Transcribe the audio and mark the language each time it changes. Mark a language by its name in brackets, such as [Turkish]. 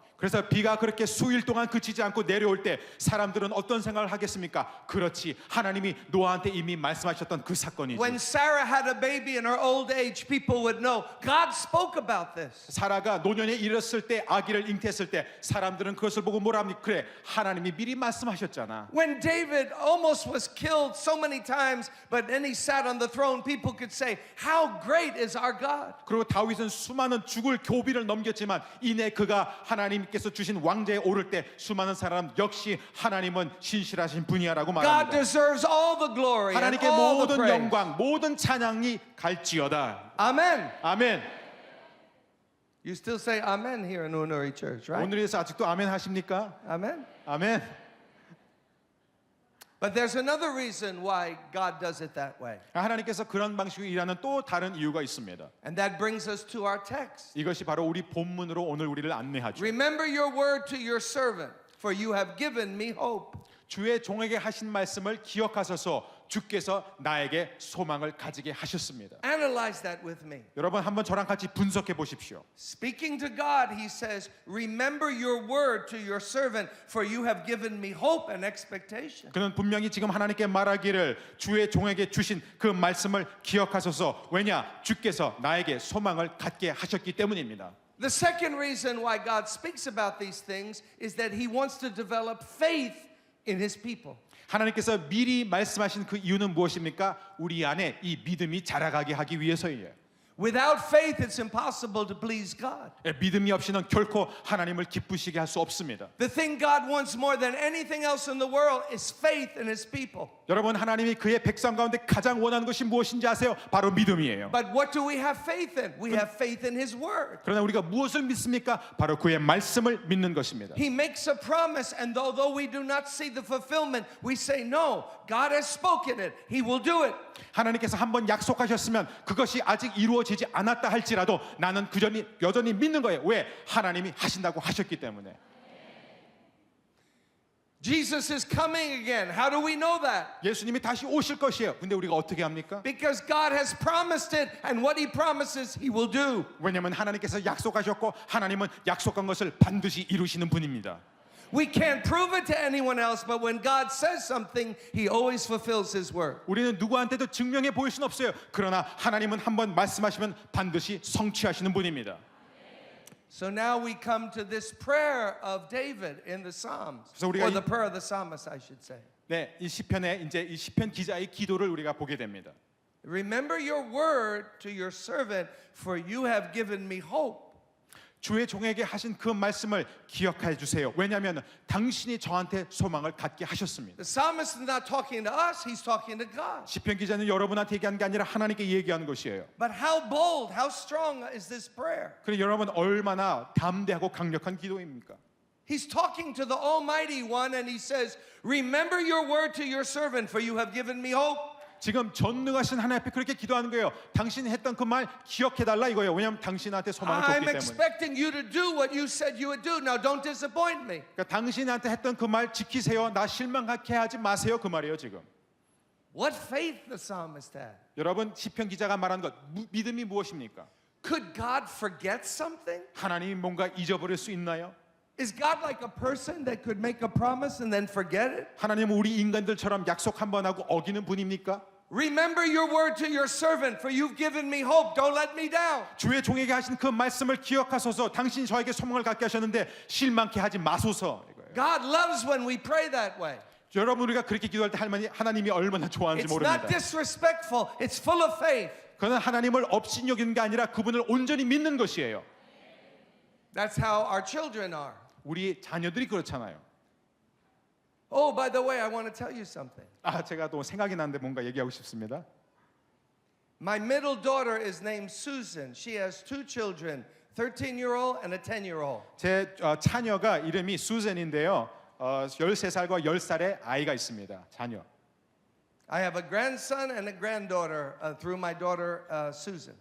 [Korean] 그래서 비가 그렇게 수일 동안 그치지 않고 내려올 때 사람들은 어떤 생각을 하겠습니까? 그렇지, 하나님이 노아한테 이미 말씀하셨던 그 사건이지. [English] When Sarah had a baby in her old age, people would know God spoke about this. [Korean] 사라가 노년에 이르렀을 때, 아기를 잉태했을 때 사람들은 그것을 보고 뭐라 합니까? 그래, 하나님이 미리 말씀하셨잖아. [English] When David almost was killed so many times, but then he sat on the throne, people could say, how great is our God. [Korean] 그리고 다윗은 수많은 죽을 교비를 넘겼지만 이내 그가 하나님께서 주신 왕좌에 오를 때 수많은 사람 역시 하나님은 신실하신 분이야라고 [English] God [Korean] 말합니다. [English] deserves all the glory and [Korean] 하나님께 [English] all the [Korean] 모든 [English] praise. [Korean] 영광, 모든 찬양이 갈지어다. [English] Amen. [Korean] 아멘. [English] You still say amen here in Unuri Church, right? [Korean] 오늘에서 아직도 아멘 하십니까? [English] Amen. [Korean] 아멘. [English] But there's another reason why God does it that way. [Korean] 하나님께서 그런 방식으로 일하는 또 다른 이유가 있습니다. [English] And that brings us to our text. [Korean] 이것이 바로 우리 본문으로 오늘 우리를 안내하죠. [English] Remember your word to your servant, for you have given me hope. [Korean] 주의 종에게 하신 말씀을 기억하소서. 주께서 나에게 소망을 가지게 하셨습니다. [English] Analyze that with me. [Korean] 여러분 한번 저랑 같이 분석해 보십시오. [English] Speaking to God, he says, remember your word to your servant, for you have given me hope and expectation. [Korean] 그는 분명히 지금 하나님께 말하기를 주의 종에게 주신 그 말씀을 기억하소서. 왜냐? 주께서 나에게 소망을 갖게 하셨기 때문입니다. [English] The second reason why God speaks about these things is that he wants to develop faith in his people. [Korean] 하나님께서 미리 말씀하신 그 이유는 무엇입니까? 우리 안에 이 믿음이 자라가게 하기 위해서예요. [English] Without faith, it's impossible to please God. [Korean] 믿음이 없이는 결코 하나님을 기쁘시게 할 수 없습니다. [English] The thing God wants more than anything else in the world is faith in his people. [Korean] 여러분 하나님이 그의 백성 가운데 가장 원하는 것이 무엇인지 아세요? 바로 믿음이에요. [English] But what do we have faith in? We have faith in his word. [Korean] 그러나 우리가 무엇을 믿습니까? 바로 그의 말씀을 믿는 것입니다. [English] He makes a promise, and although we do not see the fulfillment, we say, no, God has spoken it. He will do it. [Korean] 하나님께서 한번 약속하셨으면 그것이 아직 이루어지지 않았다 할지라도 나는 여전히 믿는 거예요. 왜? 하나님이 하신다고 하셨기 때문에. [English] Jesus is coming again. How do we know that? [Korean] 예수님이 다시 오실 것이에요. 근데 우리가 어떻게 합니까? [English] Because God has promised it, and what he promises, he will do. [Korean] 왜냐하면 하나님께서 약속하셨고 하나님은 약속한 것을 반드시 이루시는 분입니다. [English] We can't prove it to anyone else, but when God says something, he always fulfills his word. [Korean] 우리는 누구한테도 증명해 보일 수는 없어요. 그러나 하나님은 한번 말씀하시면 반드시 성취하시는 분입니다. [English] So now we come to this prayer of David in the Psalms, [Korean] 그래서 우리가 [English] or the prayer of the psalmist, I should say. [Korean] 네, 이 시편에 이제 이 시편 기자의 기도를 우리가 보게 됩니다. [English] Remember your word to your servant, for you have given me hope. [Korean] 주의 종에게 하신 그 말씀을 기억해 주세요. 왜냐하면 당신이 저한테 소망을 갖게 하셨습니다. [English] The psalmist is not talking to us, he's talking to God. [Korean] 시편 기자는 여러분한테 얘기하는 게 아니라 하나님께 얘기하는 것이에요. [English] But how bold, how strong is this prayer? [Korean] 그럼 여러분 얼마나 담대하고 강력한 기도입니까? [English] He's talking to the Almighty One, and he says, remember your word to your servant, for you have given me hope. [Korean] 지금 전능하신 하나님 앞에 그렇게 기도하는 거예요. 당신이 했던 그 말 기억해달라 이거예요. 왜냐하면 당신한테 소망을 줬기 [English] I'm [Korean] 때문에. [English] expecting you to do what you said you would do. Now don't disappoint me. [Korean] 그러니까 당신한테 했던 그 말 지키세요. 나 실망하게 하지 마세요. 그 말이에요 지금. [English] What faith the psalmist had. [Korean] 여러분 시편 기자가 말한 것 믿음이 무엇입니까? [English] Could God forget something? [Korean] 하나님이 뭔가 잊어버릴 수 있나요? [English] Is God like a person that could make a promise and then forget it? [Korean] 하나님은 우리 인간들처럼 약속 한 번 하고 어기는 분입니까? [English] Remember your word to your servant, for you've given me hope. Don't let me down. [Korean] 주의 종에게 하신 그 말씀을 기억하소서. 당신이 저에게 소망을 갖게 하셨는데 실망케 하지 마소서. 이거예요. [English] God loves when we pray that way. [Korean] 여러분 우리가 그렇게 기도할 때 하나님이 얼마나 좋아하는지 [English] It's [Korean] 모릅니다. [English] not disrespectful. It's full of faith. [Korean] 그는 하나님을 업신여기는 게 아니라 그분을 온전히 믿는 것이에요. [English] That's how our children are. [Korean] 우리 자녀들이 그렇잖아요. [English] Oh, by the way, I want to tell you something. [Korean] 제가 또 생각이 나는데 뭔가 얘기하고 싶습니다. [English] My middle daughter is named Susan. She has two children, 13-year-old and a 10-year-old. [Korean] 제 자녀가 이름이 수젠인데요. 13살과 10살의 아이가 있습니다. 자녀. [English] I have a grandson and a granddaughter through my daughter Susan.